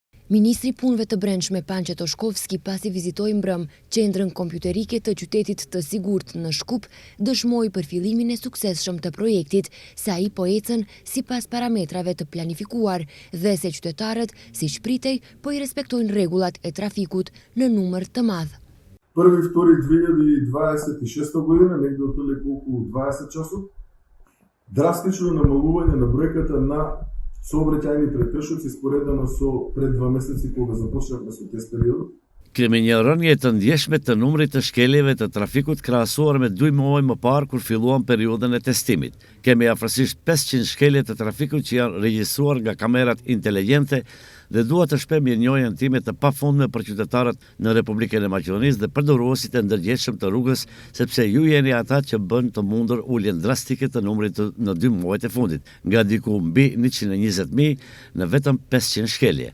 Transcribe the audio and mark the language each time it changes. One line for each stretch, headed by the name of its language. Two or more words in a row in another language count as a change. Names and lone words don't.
Albanian: Ministri i Punëve të Brendshme Pançe Toshkovski pasi vizitoi mbrëm qendrën kompjuterike të qytetit të sigurt në Shkup, dëshmoi për fillimin e suksesshëm të projektit, se ai po ecën sipas parametrave të planifikuar dhe se qytetarët, siç pritej, po I respektojnë rregullat e trafikut në numër të madh.
Macedonian: 1.2.2026 година, негде отприлike околу 20 часот, драстично намалување на бројката на сообраќајни претършоци споредено со пред 2 месеци кога започнавме со тест периодот.
Albanian: Kemi një rënje të ndjeshme të numrit të shkeljeve të trafikut krahasuar me 2 muaj më parë kur filluam periudhën e testimit. Kemi afërsisht 500 shkelje të trafikut që janë regjistruar nga kamerat inteligjente dhe dua të shpem mirënjohjen time të pafundme për qytetarët në Republikën e Maqedonisë dhe përdoruesit e ndërgjegjshëm të rrugës, sepse ju jeni ata që bën të mundur uljen drastike të numrit në 2 muajt e fundit, nga diku mbi 120.000 në vetëm 500 shkelje.